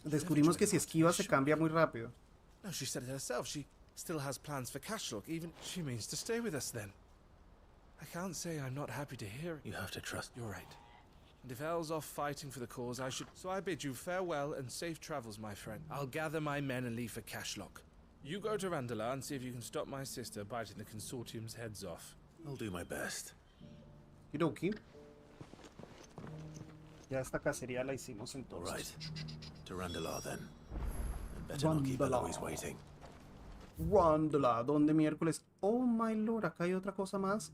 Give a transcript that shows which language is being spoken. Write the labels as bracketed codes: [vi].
[es] Descubrimos que si esquivas se cambia muy rápido. [en] No, she said it herself. She still has plans for Cashlock. Even she means to stay with us then. I can't say I'm not happy to hear it. You have to trust. You're right. And if El's off fighting for the cause, I should... So I bid you farewell and safe travels, my friend. I'll gather my men and leave for Cashlock. You go to Randala and see if you can stop my sister biting the consortium's heads off. I'll do my best. Hiroki. [es] Ya esta cacería la hicimos entonces. [en] All right. To Randala then. And better not keep Eloise waiting. [es] Randala, ¿dónde miércoles? [en] Oh my lord, [es] acá hay otra cosa más.